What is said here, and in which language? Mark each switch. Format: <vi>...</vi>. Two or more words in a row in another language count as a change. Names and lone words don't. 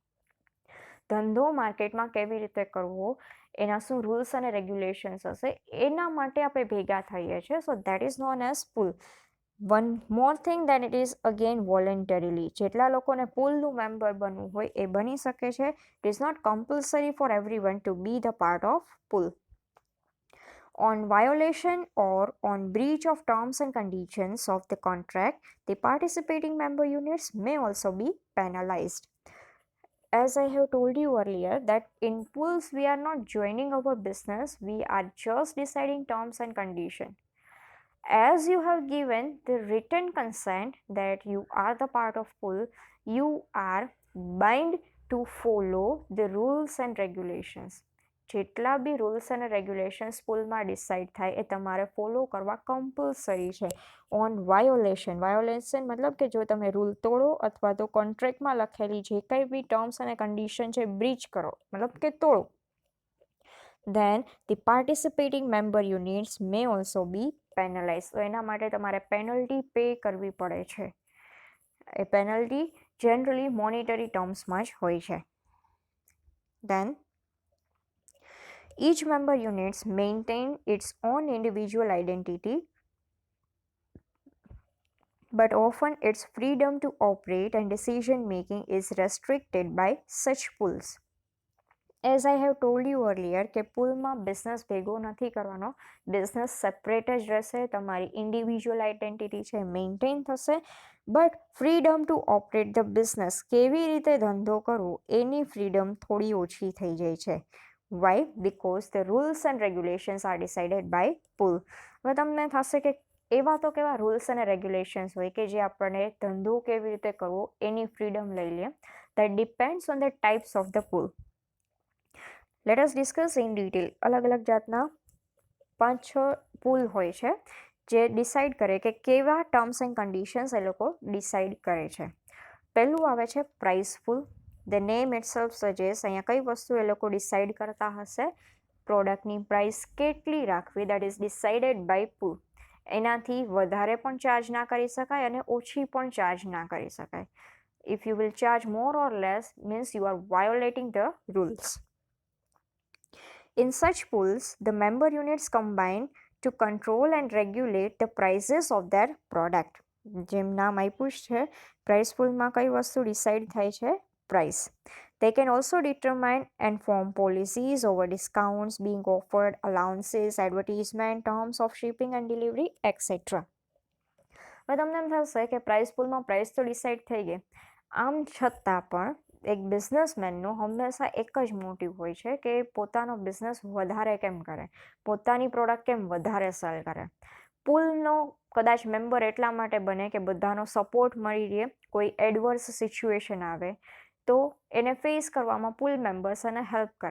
<gu>ધંધો માર્કેટમાં કેવી રીતે કરવો, એના શું રૂલ્સ અને રેગ્યુલેશન્સ હશે, એના માટે આપણે ભેગા થઈએ છીએ.</gu> <en>so that is known as pool. one more thing that it is again voluntarily.</en> <gu>જેટલા લોકોને પૂલનું મેમ્બર બનવું હોય એ બની શકે છે.</gu> <en>it is not compulsory for everyone to be the part of pool. On violation or on breach of terms and conditions of the contract, the participating member units may also be penalized. As I have told you earlier that in pools we are not joining our business, we are just deciding terms and conditions. As you have given the written consent that you are the part of pool, you are bound to follow the rules and regulations.</en> <gu>જેટલા બી રૂલ્સ અને રેગ્યુલેશન્સ પૂલમાં ડિસાઇડ થાય એ તમારે ફોલો કરવા કમ્પલસરી છે.</gu> <en>on violation</en> <gu>મતલબ કે જો તમે રૂલ તોડો અથવા તો કોન્ટ્રાક્ટમાં લખેલી જે કંઈ બી ટર્મ્સ અને કન્ડિશન છે બ્રીચ કરો, મતલબ કે તોડો,</gu> <en>then the participating member units may also be penalized.</en> <gu>તો એના માટે તમારે પેનલ્ટી પે કરવી પડે છે. એ પેનલ્ટી જનરલી મોનિટરી ટર્મ્સમાં જ હોય છે.</gu> <en>Then each member units maintain its own individual identity, but often its freedom to operate and decision making is restricted by such pools. As I have told you earlier</en> <gu>કે પૂલમાં બિઝનેસ ભેગો નથી કરવાનો, બિઝનેસ સેપરેટ જ રહેશે, તમારી</gu> <en>individual identity</en> <gu>છે મેન્ટેન થશે,</gu> <en>but freedom to operate the business,</en> <gu>કેવી રીતે ધંધો કરવો એની ફ્રીડમ થોડી ઓછી થઈ જાય છે.</gu> <en>Why? Because the rules and regulations are decided by pool.</en> <gu>હવે તમને થશે કે એવા તો કેવા રૂલ્સ અને રેગ્યુલેશન્સ હોય કે જે આપણને ધંધો કેવી રીતે કરવો એની ફ્રીડમ લઈ લે.</gu> <en>That depends on the types of the pool. Let us discuss in detail.</en> <gu>અલગ અલગ જાતના 5-6 પૂલ હોય છે જે ડિસાઇડ કરે કે કેવા</gu> <en>terms and conditions</en> <gu>એ લોકો ડિસાઇડ કરે છે. પહેલું આવે છે</gu> <en>price pool, the name itself suggest</en> <gu>અહીંયા કઈ વસ્તુ એ લોકો ડિસાઇડ કરતા હશે, પ્રોડક્ટની પ્રાઇસ કેટલી રાખવી,</gu> <en>that is decided by pool.</en> <gu>એનાથી વધારે પણ ચાર્જ ના કરી શકાય અને ઓછી પણ ચાર્જ ના કરી શકાય.</gu> <en>If you will charge more or less, means you are violating the rules. In such pools, the member units combine to control and regulate the prices of their product.</en> <gu>જેમ નામ આપ્યું છે, પ્રાઇસ પૂલમાં કઈ વસ્તુ ડિસાઇડ થાય છે? પ્રાઇસ.</gu> <en>They can also determine and form policies over discounts being offered, allowances, advertisement, terms of shipping and delivery, etc.</en> <gu>હવે તમને એમ થશે કે પ્રાઇસ પૂલમાં પ્રાઇસ તો ડિસાઇડ થઈ ગઈ, આમ છતાં પણ એક બિઝનેસમેનનું હંમેશા એક જ મોટિવ હોય છે કે પોતાનો બિઝનેસ વધારે કેમ કરે, પોતાની પ્રોડક્ટ કેમ વધારે સેલ કરે. પૂલનો કદાચ મેમ્બર એટલા માટે બને કે બધાનો સપોર્ટ મળી રહે, કોઈ</gu> <en>adverse situation</en> <gu>આવે તો એને ફેસ કરવામાં</gu> <en>pool members</en> <gu>એને હેલ્પ કરે.</gu>